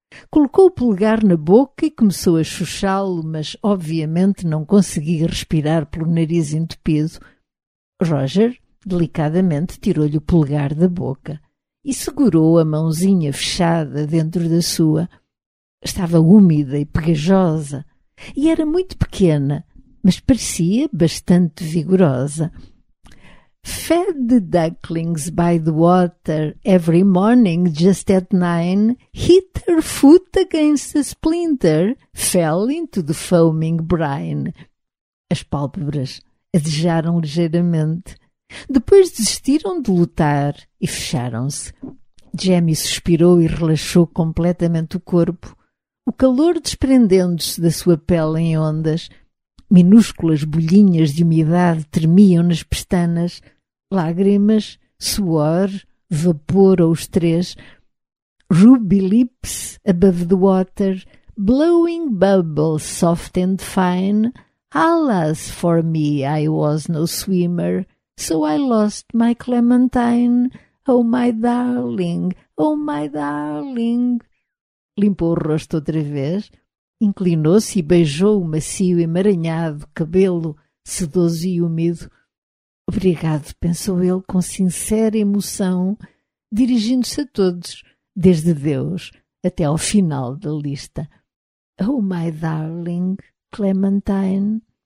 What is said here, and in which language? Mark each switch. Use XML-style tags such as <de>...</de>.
<pt>Colocou o polegar na boca e começou a chuchá-lo, mas obviamente não conseguia respirar pelo nariz entupido. Roger delicadamente tirou-lhe o polegar da boca e segurou a mãozinha fechada dentro da sua. Estava úmida e pegajosa e era muito pequena, mas parecia bastante vigorosa.</pt> <en>Fed the ducklings by the water every morning just at 9, hit her foot against a splinter, fell into the foaming brine.</en> <pt>As pálpebras adejaram ligeiramente. Depois desistiram de lutar e fecharam-se. Jamie suspirou e relaxou completamente o corpo, o calor desprendendo-se da sua pele em ondas. Minúsculas bolhinhas de umidade tremiam nas pestanas. Lágrimas, suor, vapor ou os três.</pt> <en>Ruby lips above the water, blowing bubbles soft and fine. Alas, for me, I was no swimmer, so I lost my clementine. Oh, my darling, oh, my darling.</en> <pt>Limpou o rosto outra vez, inclinou-se e beijou o macio emaranhado cabelo sedoso e úmido. Obrigado, pensou ele com sincera emoção, dirigindo-se a todos, desde Deus até ao final da lista.</pt> <en>Oh, my darling, Clementine.</en>